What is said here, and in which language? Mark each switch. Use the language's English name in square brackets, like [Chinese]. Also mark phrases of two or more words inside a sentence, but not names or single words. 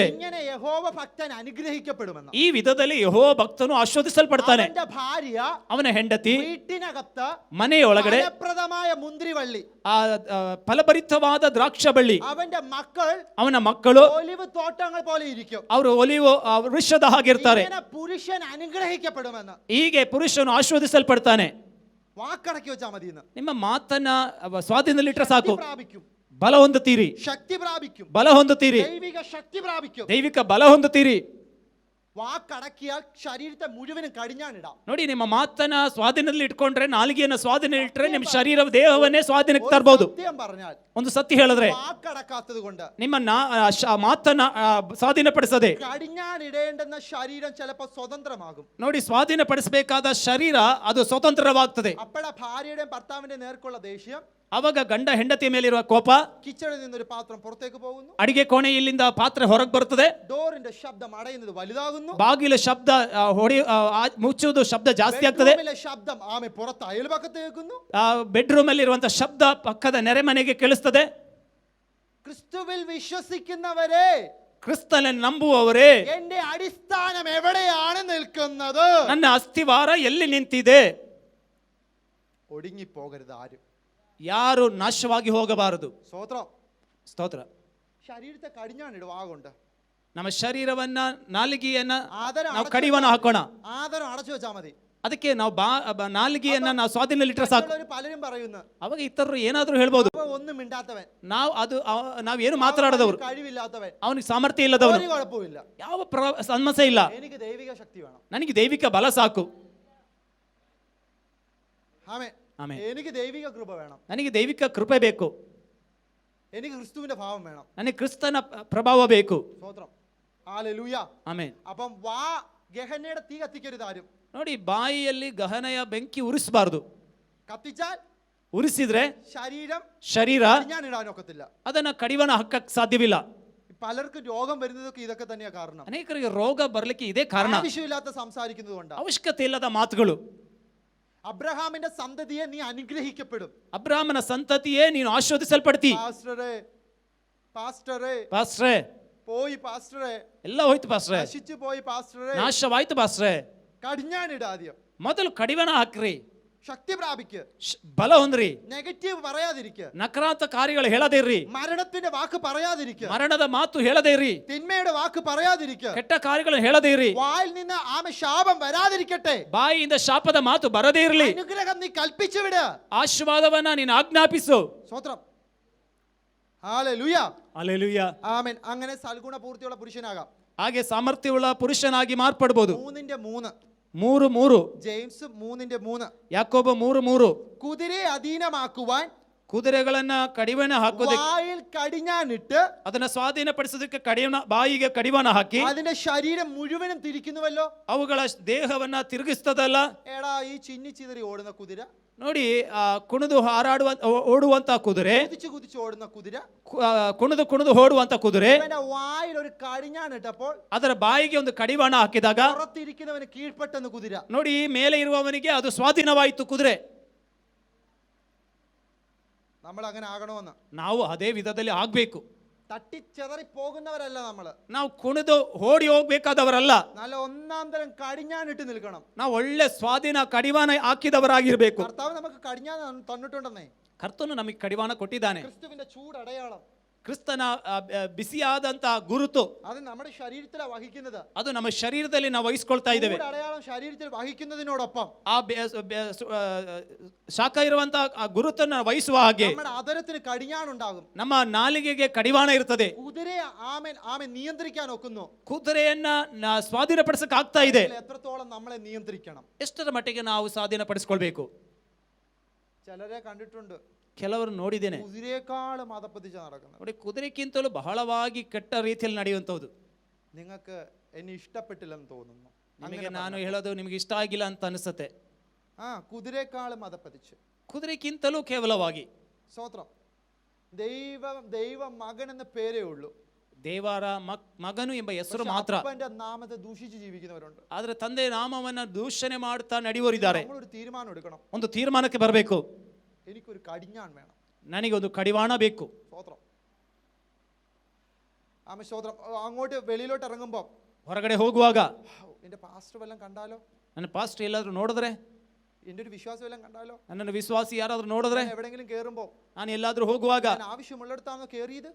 [Malayalam] ഇങ്ങനെ യഹോവ ഭക്തൻ അനുഗ്രഹിക്കപ്പെടുമെന്ന്. [Kannada] ಈ ವಿಧದಲ್ಲಿ ಯೆಹೋವ ಭಕ್ತನು ಆಶೀರ್ವದಿಸಲ್ಪಡ್ತಾನೆ. ಅವನ ಭಾರ್ಯ, ಅವನ ಹೆಂಡತಿ [Malayalam] വീട്ടിനകത്ത് [Kannada] ಮನೆಯೊಳಗಡೆ [Malayalam] ഫലപ്രദമായ മുന്തിരിവള്ളി, [Kannada] ಫಲಭರಿತವಾದ ದ್ರಾಕ್ಷ ಬಳ್ಳಿ. ಅವನ ಮಕ್ಕಳು, ಅವನ ಮಕ್ಕಳು [Malayalam] ഒലിവ് തോട്ടങ്ങൾ പോലെ ഇരിക്കും. [Kannada] ಅವರು ಒಲಿವ್ ವೃಕ್ಷದ ಹಾಗಿರ್ತಾರೆ. [Malayalam] പുരുഷൻ അനുഗ്രഹിക്കപ്പെടുമെന്ന്. [Kannada] ಹೀಗೆ ಪುರುಷನು ಆಶೀರ್ವದಿಸಲ್ಪಡ್ತಾನೆ. [Malayalam] വാക്കടക്കി വെച്ചാൽ മതി. [Kannada] ನಿಮ್ಮ ಮಾತನ್ನ ಸ್ವಾಧೀನದಲ್ಲಿ ಇಟ್ಟರೆ ಸಾಕು. ಬಲ ಹೊಂದುತ್ತೀರಿ. [Malayalam] ശക്തി പ്രാപിക്കും. [Kannada] ಬಲ ಹೊಂದುತ್ತೀರಿ. [Malayalam] ദൈവിക ശക്തി പ്രാപിക്കും. [Kannada] ದೈವಿಕ ಬಲ ಹೊಂದುತ್ತೀರಿ. [Malayalam] വാക്കടക്കിയാൽ ശരീരത്തെ മുഴുവനും കടിഞ്ഞാണിടാം. [Kannada] ನೋಡಿ, ನಿಮ್ಮ ಮಾತನ್ನ ಸ್ವಾಧೀನದಲ್ಲಿ ಇಟ್ಕೊಂಡ್ರೆ, ನಾಲಿಗೆಯನ್ನ ಸ್ವಾಧೀನ ಇಟ್ಟರೆ ನಿಮ್ಮ ಶರೀರ ದೇಹವನ್ನೇ ಸ್ವಾಧೀನಕ್ಕೆ ತರಬಹುದು. ಒಂದು ಸತ್ಯ ಹೇಳಿದ್ರೆ, [Malayalam] വാക്കടക്കാത്തത് കൊണ്ട് [Kannada] ನಿಮ್ಮ ಮಾತನ್ನ ಸ್ವಾಧೀನಪಡಿಸದೆ [Malayalam] കടിഞ്ഞാണിടേണ്ടുന്ന ശരീരം ചിലപ്പോൾ സ്വതന്ത്രമാകും. [Kannada] ನೋಡಿ, ಸ್ವಾಧೀನಪಡಿಸಬೇಕಾದ ಶರೀರ ಅದು ಸ್ವತಂತ್ರವಾಗ್ತದೆ. [Malayalam] അപ്പോഴ ഭാര്യയുടെയും ഭർത്താവിന്റെ നേർക്കുള്ള ദേഷ്യം [Kannada] ಅವಾಗ ಗಂಡ ಹೆಂಡತಿಯ ಮೇಲಿರುವ ಕೋಪ, [Malayalam] കിച്ചണിൽ നിന്നൊരു പാത്രം പുറത്തേക്ക് പോകുന്നു, [Kannada] ಅಡಿಗೆ ಕೋಣೆಯಲ್ಲಿಂದ ಪಾತ್ರೆ ಹೊರಗೆ ಬರುತ್ತದೆ, [Malayalam] ഡോറിന്റെ ശബ്ദം അടയുന്നത് വലുതാകുന്നു, [Kannada] ಬಾಗಿಲ ಶಬ್ದ ಮುಚ್ಚುವುದು ಶಬ್ದ ಜಾಸ್ತಿ ಆಗ್ತದೆ, [Malayalam] ബെഡ്റൂമിലെ ശബ്ദം ആമെ പുറത്ത് അയൽപക്കത്ത് കേൾക്കുന്നു. [Kannada] ಬೆಡ್ರೂಮ್ ಅಲ್ಲಿ ಇರುವಂತಹ ಶಬ್ದ ಪಕ್ಕದ ನೆರೆಮನೆಗೆ ಕೇಳಿಸ್ತದೆ. [Malayalam] ക്രിസ്തുവിൽ വിശ്വസിക്കുന്നവരെ, [Kannada] ಕ್ರಿಸ್ತನನ್ನು ನಂಬುವವರೇ, [Malayalam] എന്റെ അടിസ്ഥാനം എവിടെയാണ് നിൽക്കുന്നത്? [Kannada] ನನ್ನ ಅಸ್ಥಿವಾರ ಎಲ್ಲಿ ನಿಂತಿದೆ? [Malayalam] ഒടുങ്ങിപ്പോകരുത് ആരും. [Kannada] ಯಾರು ನಾಶವಾಗಿ ಹೋಗಬಾರದು. [Malayalam] സ്തോത്രം. [Kannada] ಸ್ತೋತ್ರ. [Malayalam] ശരീരത്തെ കടിഞ്ഞാണിടും ആകൊണ്ട് [Kannada] ನಮ್ಮ ಶರೀರವನ್ನ, ನಾಲಿಗೆಯನ್ನ [Malayalam] ആദരം [Kannada] ನಾವು ಕಡಿವಾಣ ಹಾಕೋಣ. [Malayalam] ആദരം അടച്ചു വെച്ചാൽ മതി. [Kannada] ಅದಕ್ಕೆ ನಾವು ನಾಲಿಗೆಯನ್ನ ನಾವು ಸ್ವಾಧೀನದಲ್ಲಿಟ್ಟರೆ ಸಾಕು. [Malayalam] മറ്റുള്ളവര് പലരും പറയുന്നു, [Kannada] ಅವಾಗ ಇತರರು ಏನಾದ್ರೂ ಹೇಳ್ಬೋದು, [Malayalam] അപ്പൊ ഒന്നും മിണ്ടാത്തവൻ, [Kannada] ನಾವೇನು ಮಾತನಾಡದವರು, [Malayalam] കഴിവില്ലാത്തവൻ, [Kannada] ಅವನಿಗೆ ಸಾಮರ್ಥ್ಯ ಇಲ್ಲದವನು, [Malayalam] ഒരു കുഴപ്പമില്ല, [Kannada] ಯಾವ ಸಮಸ್ಯೆ ಇಲ್ಲ, [Malayalam] എനിക്ക് ദൈവിക ശക്തി വേണം. [Kannada] ನನಗೆ ದೈವಿಕ ಬಲ ಸಾಕು. [Malayalam] ആമേൻ. [Kannada] ಆಮೆನ್. [Malayalam] എനിക്ക് ദൈവിക കൃപ വേണം, [Kannada] ನನಗೆ ದೈವಿಕ ಕೃಪೆ ಬೇಕು, [Malayalam] എനിക്ക് ക്രിസ്തുവിന്റെ ഭാവം വേണം. [Kannada] ನನಗೆ ಕ್ರಿಸ್ತನ ಪ್ರಭಾವ ಬೇಕು. [Malayalam] സ്തോത്രം. ഹല്ലേലൂയ. [Kannada] ಆಮೆನ್. [Malayalam] അപ്പം ഗഹനയുടെ തീ കത്തിക്കരുത് ആരും. [Kannada] ನೋಡಿ, ಬಾಯಿಯಲ್ಲಿ ಗಹನೆಯ ಬೆಂಕಿ ಉರಿಸಬಾರದು. [Malayalam] കത്തിച്ചാൽ [Kannada] ಉರಿಸಿದ್ರೆ ಶರೀರ [Malayalam] ഞാൻ ഇടാനൊക്കത്തില്ല, [Kannada] ಅದನ್ನ ಕಡಿವಾಣ ಹಾಕಕ್ಕೆ ಸಾಧ್ಯವಿಲ್ಲ. [Malayalam] പലർക്കും രോഗം വരുന്നതൊക്കെ ഇതൊക്കെ തന്നെയാ കാരണം. [Kannada] ಅನೇಕರಿಗೆ ರೋಗ ಬರ್ಲಿಕ್ಕೆ ಇದೇ ಕಾರಣ, [Malayalam] ആവശ്യമില്ലാത്ത സംസാരിക്കുന്നത് കൊണ്ടാണ്. [Kannada] ಅವಶ್ಯಕತೆ ಇಲ್ಲದ ಮಾತುಗಳು. [Malayalam] അബ്രഹാമിന്റെ സന്തതിയെ നീ അനുഗ്രഹിക്കപ്പെടും. [Kannada] ಅಬ್ರಾಹ್ಮನ ಸಂತತಿಯೇ ನೀನು ಆಶೀರ್ವದಿಸಲ್ಪಡ್ತಿ. ಪಾಸ್ಟ್ರೇ [Malayalam] പോയി പാസ്റ്ററെ, [Kannada] ಎಲ್ಲ ಹೋಯ್ತು ಪಾಸ್ಟ್ರೇ, [Malayalam] നശിച്ചു പോയി പാസ്റ്ററെ, [Kannada] ನಾಶವಾಯ್ತು ಪಾಸ್ಟ್ರೇ. [Malayalam] കടിഞ്ഞാണിട ആദ്യം, [Kannada] ಮೊದಲು ಕಡಿವಾಣ ಹಾಕ್ರಿ, [Malayalam] ശക്തി പ്രാപിക്ക്, [Kannada] ಬಲ ಹೊಂದ್ರಿ, [Malayalam] നെഗറ്റീവ് പറയാതിരിക്കുക, [Kannada] ನಕಾರಾತ್ಮಕ ಕಾರ್ಯಗಳು ಹೇಳದೇ ಇರ್ರಿ, [Malayalam] മരണത്തിന്റെ വാക്ക് പറയാതിരിക്കുക, [Kannada] ಮರಣದ ಮಾತು ಹೇಳದೇ ಇರ್ರಿ, [Malayalam] തിന്മയുടെ വാക്ക് പറയാതിരിക്കുക, [Kannada] ಕೆಟ್ಟ ಕಾರ್ಯಗಳನ್ನು ಹೇಳದೇ ಇರ್ರಿ, [Malayalam] വായിൽ നിന്ന് ആമ ശാപം വരാതിരിക്കട്ടെ, [Kannada] ಬಾಯಿಯಿಂದ ಶಾಪದ ಮಾತು ಬರದೇ ಇರಲಿ, [Malayalam] അനുഗ്രഹം നീ കൽപ്പിച്ചു വിട, [Kannada] ಆಶೀರ್ವಾದವನ್ನ ನೀನು ಆಜ್ಞಾಪಿಸು. [Malayalam] സ്തോത്രം. ഹല്ലേലൂയ. [Kannada] ಹಲ್ಲೆಲೂಯಾ. [Malayalam] ആമേൻ. അങ്ങനെ സൽഗുണ പൂർത്തിയുള്ള പുരുഷനാകാം. [Kannada] ಹಾಗೆ ಸಾಮರ್ಥ್ಯವುಳ್ಳ ಪುರುಷನಾಗಿ ಮಾರ್ಪಡಬಹುದು. 3:3 3:3 [Malayalam] ജെയിംസ് 3:3 [Kannada] ಯಾಕೋಬ 3:3 [Malayalam] കുതിരയെ അധീനമാക്കുവാൻ, [Kannada] ಕುದುರೆಗಳನ್ನ ಕಡಿವಾಣ ಹಾಕೋದಕ್ಕೆ, [Malayalam] വായിൽ കടിഞ്ഞാണിട്ട് [Kannada] ಅದನ್ನ ಸ್ವಾಧೀನಪಡಿಸೋದಕ್ಕೆ ಬಾಯಿಗೆ ಕಡಿವಾಣ ಹಾಕಿ [Malayalam] അതിന്റെ ശരീരം മുഴുവനും തിരിക്കുന്നുവല്ലോ. [Kannada] ಅವುಗಳ ದೇಹವನ್ನ ತಿರುಗಿಸ್ತದಲ್ಲ. [Malayalam] എടാ, ഈ ചിന്നിച്ചിതറി ഓടുന്ന കുതിര, [Kannada] ನೋಡಿ, ಕುಣಿದು ಓಡುವಂತ ಕುದುರೆ, [Malayalam] കുതിച്ചു കുതിച്ചു ഓടുന്ന കുതിര, [Kannada] ಕುಣಿದು ಓಡುವಂತ ಕುದುರೆ, [Malayalam] അവന്റെ വായിൽ ഒരു കടിഞ്ഞാണിട്ടപ്പോൾ [Kannada] ಅದರ ಬಾಯಿಗೆ ಒಂದು ಕಡಿವಾಣ ಹಾಕಿದಾಗ [Malayalam] പുറത്തിരിക്കുന്നവന് കീഴ്പ്പെട്ടെന്ന് കുതിര. [Kannada] ನೋಡಿ, ಮೇಲೆ ಇರುವವನಿಗೆ ಅದು ಸ್ವಾಧೀನವಾಯಿತು ಕುದುರೆ. [Malayalam] നമ്മൾ അങ്ങനെ ആകണമെന്ന്, [Kannada] ನಾವು ಅದೇ ವಿಧದಲ್ಲಿ ಆಗ್ಬೇಕು. [Malayalam] തട്ടിച്ചെതറി പോകുന്നവരല്ല നമ്മള്. [Kannada] ನಾವು ಕುಣಿದು ಓಡಿ ಹೋಗ್ಬೇಕಾದವರಲ್ಲ, [Malayalam] നല്ല ഒന്നാം തരം കടിഞ്ഞാണിട്ട് നിൽക്കണം. [Kannada] ನಾವು ಒಳ್ಳೆ ಸ್ವಾಧೀನ ಕಡಿವಾಣ ಹಾಕಿದವರಾಗಿರ್ಬೇಕು. [Malayalam] കർത്താവ് നമുക്ക് കടിഞ്ഞാൻ തന്നിട്ടുണ്ടെന്നേ. [Kannada] ಕರ್ತನು ನಮಗೆ ಕಡಿವಾಣ ಕೊಟ್ಟಿದ್ದಾನೆ. [Malayalam] ക്രിസ്തുവിന്റെ ചൂടടയാളം, [Kannada] ಕ್ರಿಸ್ತನ ಬಿಸಿಯಾದಂತ ಗುರುತು, [Malayalam] അത് നമ്മുടെ ശരീരത്തിലാണ് വഹിക്കുന്നത്. [Kannada] ಅದು ನಮ್ಮ ಶರೀರದಲ್ಲಿ ನಾವು ವಹಿಸ್ಕೊಳ್ತಾ ಇದ್ದೇವೆ. [Malayalam] അടയാളം ശരീരത്തിൽ വഹിക്കുന്നതിനോടൊപ്പം [Kannada] ಆ ಶಾಖ ಇರುವಂತ ಆ ಗುರುತನ್ನು ವಹಿಸುವ ಹಾಗೆ [Malayalam] നമ്മുടെ അതരത്തിന് കടിഞ്ഞാണുണ്ടാകും. [Kannada] ನಮ್ಮ ನಾಲಿಗೆಗೆ ಕಡಿವಾಣ ಇರ್ತದೆ. [Malayalam] കുതിരയെ ആമേൻ നിയന്ത്രിക്കാൻ ഒക്കുന്നു. [Kannada] ಕುದುರೆಯನ್ನ ಸ್ವಾಧೀನಪಡಿಸಕ್ ಆಗ್ತಾ ಇದೆ. [Malayalam] എത്രത്തോളം നമ്മളെ നിയന്ത്രിക്കണം, [Kannada] ಎಷ್ಟರ ಮಟ್ಟಿಗೆ ನಾವು ಸ್ವಾಧೀನಪಡಿಸ್ಕೊಳ್ಬೇಕು. [Malayalam] ചിലരെ കണ്ടിട്ടുണ്ട്, [Kannada] ಕೆಲವರು ನೋಡಿದ್ದೇನೆ, [Malayalam] കുതിരയെക്കാളും അതപ്പതിച്ച് നടക്കുന്നത്. [Kannada] ನೋಡಿ, ಕುದುರೆಕ್ಕಿಂತಲೂ ಬಹಳವಾಗಿ ಕೆಟ್ಟ ರೀತಿಯಲ್ಲಿ ನಡೆಯುವಂಥದ್ದು. [Malayalam] നിങ്ങൾക്ക് എന്നെ ഇഷ്ടപ്പെട്ടില്ലെന്ന് തോന്നുന്നു, [Kannada] ನಿಮಗೆ ನಾನು ಹೇಳೋದು ನಿಮಗೆ ಇಷ್ಟ ಆಗಿಲ್ಲ ಅಂತ ಅನಿಸುತ್ತೆ. [Malayalam] കുതിരയെക്കാളും അതപ്പതിച്ച്, [Kannada] ಕುದುರೆಕ್ಕಿಂತಲೂ ಕೇವಲವಾಗಿ. [Malayalam] സ്തോത്രം. ദൈവ മകൻ എന്ന പേരേ ഉള്ളൂ, [Kannada] ದೇವರ ಮಗನು ಎಂಬ ಹೆಸರು ಮಾತ್ರ. [Malayalam] അപ്പന്റെ നാമത്തെ ദൂഷിച്ച് ജീവിക്കുന്നവരുണ്ട്. [Kannada] ಆದ್ರೆ ತಂದೆ ನಾಮವನ್ನ ದೂಷಣೆ ಮಾಡ್ತಾ ನಡೆಯುವರಿದ್ದಾರೆ. [Malayalam] നമ്മളൊരു തീരുമാനം എടുക്കണം, [Kannada] ಒಂದು ತೀರ್ಮಾನಕ್ಕೆ ಬರಬೇಕು. [Malayalam] എനിക്കൊരു കടിഞ്ഞാൺ വേണം, [Kannada] ನನಗೆ ಒಂದು ಕಡಿವಾಣ ಬೇಕು. [Malayalam] സ്തോത്രം. ആമേൻ, സ്തോത്രം. അങ്ങോട്ട് വെളിയിലോട്ട് ഇറങ്ങുമ്പോൾ, [Kannada] ಹೊರಗಡೆ ಹೋಗುವಾಗ, [Malayalam] എന്റെ പാസ്റ്റർ വല്ലതും കണ്ടാലോ, [Kannada] ನನ್ನ ಪಾಸ್ಟರ್ ಎಲ್ಲಾದ್ರೂ ನೋಡಿದ್ರೆ, [Malayalam] എന്റെ ഒരു വിശ്വാസം വല്ലതും കണ്ടാലോ, [Kannada] ನನ್ನನ್ನು ವಿಶ್ವಾಸಿ ಯಾರಾದ್ರೂ ನೋಡಿದ್ರೆ, [Malayalam] എവിടെങ്കിലും കേറുമ്പോ, [Kannada] ನಾನು ಎಲ್ಲಾದ್ರೂ ಹೋಗುವಾಗ, [Malayalam] ആവശ്യമുള്ളിടത്താണോ കേറിയത്,